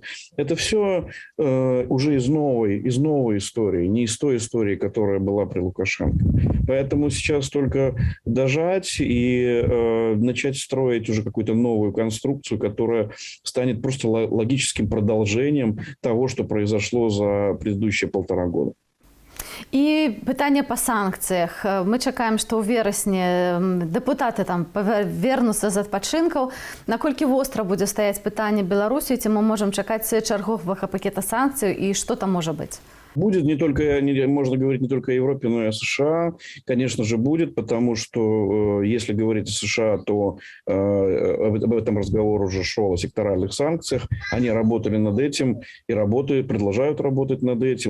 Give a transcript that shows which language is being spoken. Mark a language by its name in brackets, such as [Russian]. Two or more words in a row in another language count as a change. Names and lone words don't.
[Russian] Это все уже из новой истории, не из той истории, которая была при Лукашенко. Поэтому сейчас только дожать и начать строить уже какую-то новую конструкцию, которая станет просто логическим продолжением того, что произошло за предыдущие 1,5 года. [Belarusian] І питання па санкцыях. Мы чакаем, што ў верасні дэпутаты там вернуцца з адпачынкаў. Наколькі востра будзе стаяць пытанне Беларусі, ці мы можам чакаць чарговага пакета санкцый і што там можа быць? [Russian] Будет можно говорить не только о Европе, но и о США. Конечно же, будет, потому что если говорить о США, то об этом разговор уже шел, о секторальных санкциях. Они работали над этим и продолжают работать над этим.